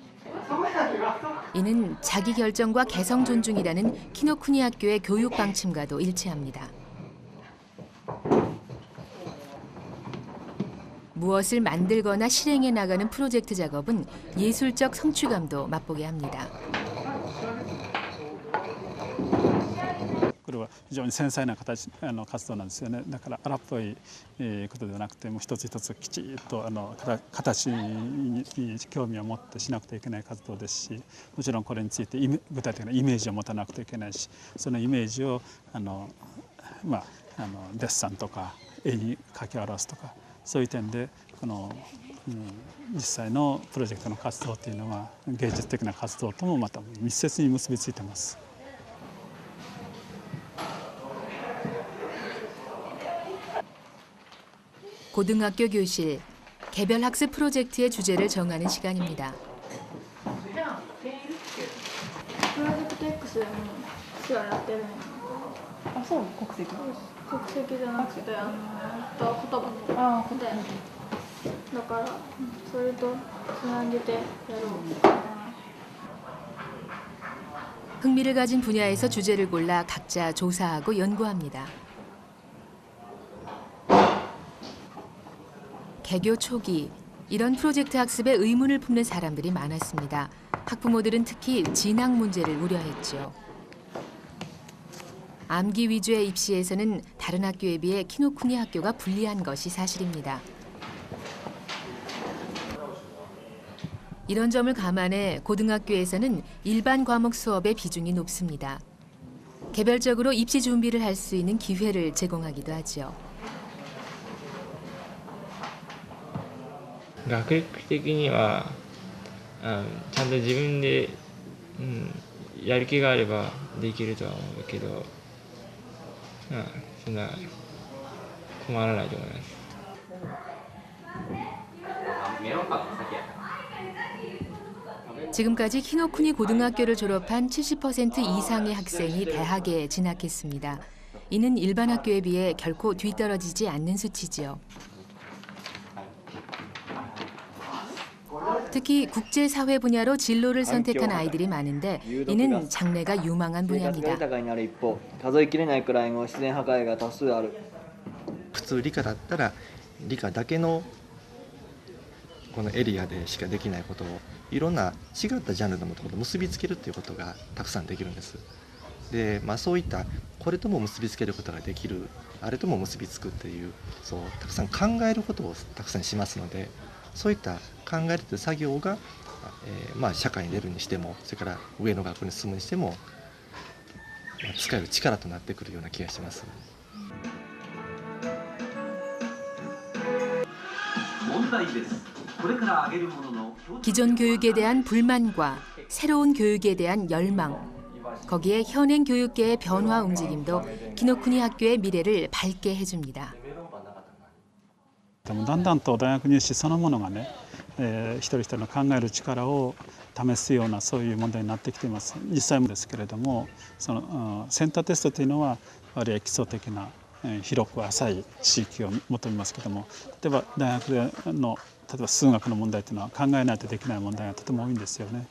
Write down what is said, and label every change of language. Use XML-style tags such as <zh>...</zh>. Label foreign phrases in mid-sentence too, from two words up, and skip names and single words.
<ko>이는 자기 결정과 개성 존중이라는 키노쿠니 학교의 교육 방침과도 일치합니다. 무엇을 만들거나 실행해 나가는 프로젝트 작업은 예술적 성취감도 맛보게 합니다.</ko> <ja>これは非常に繊細な活動なんですよね。だから荒っぽいことではなくても一つ一つきちっと形に興味を持ってしなくてはいけない活動ですし、もちろんこれについて具体的なイメージを持たなくてはいけないし、そのイメージをデッサンとか絵に描き表すとか、そういう点でこの、実際のプロジェクトの活動というのは芸術的な活動ともまた密接に結びついています。</ja> <ko>고등학교 교실, 개별 학습 프로젝트의 주제를 정하는 시간입니다.</ko> <ja>プロジェクト X でも手話やってるの。あ、そう、国籍。国籍じゃなくて言葉。ああ、言葉。だからそれとつなげてやろう。</ja> <ko>흥미를 가진 분야에서 주제를 골라 각자 조사하고 연구합니다. 개교 초기, 이런 프로젝트 학습에 의문을 품는 사람들이 많았습니다. 학부모들은 특히 진학 문제를 우려했죠. 암기 위주의 입시에서는 다른 학교에 비해 키노쿠니 학교가 불리한 것이 사실입니다. 이런 점을 감안해 고등학교에서는 일반 과목 수업의 비중이 높습니다. 개별적으로 입시 준비를 할 수 있는 기회를 제공하기도 하죠.</ko> <ja>学力的にはちゃんと自分で、やる気があればできるとは思うけど、そんな困らないと思います。</ja> <ko>지금까지 키노쿠니 고등학교를 졸업한 70% 이상의 학생이 대학에 진학했습니다. 이는 일반 학교에 비해 결코 뒤떨어지지 않는 수치지요. 특히 국제사회 분야로 진로를 선택한 아이들이 많은데 이는 장래가 유망한 분야입니다.</ko> <ja>普通理科だったら理科だけのこのエリアでしかできないことをいろんな違ったジャンルのものと結びつけるっていうことがたくさんできるんです。で、そういったこれとも結びつけることができる、あれとも結びつくっていう、そうたくさん考えることをたくさんしますので、そういった考えるという作業が、社会に出るにしても、それから上の学校に進むにしても、使える力となってくるような気がします。問題です。</ja> <ko>기존 교육에 대한 불만과 새로운 교육에 대한 열망, 거기에 현행 교육계의 변화 움직임도 키노쿠니 학교의 미래를 밝게 해줍니다.</ko> <ja>だんだんと大学入試そのものがね、一人一人の考える力を試すようなそういう問題になってきています。実際もですけれども、そのセンターテストというのは割合基礎的な広く浅い知識を求めますけども、例えば大学の例えば数学の問題というのは考えないとできない問題がとても多いんですよね。</ja>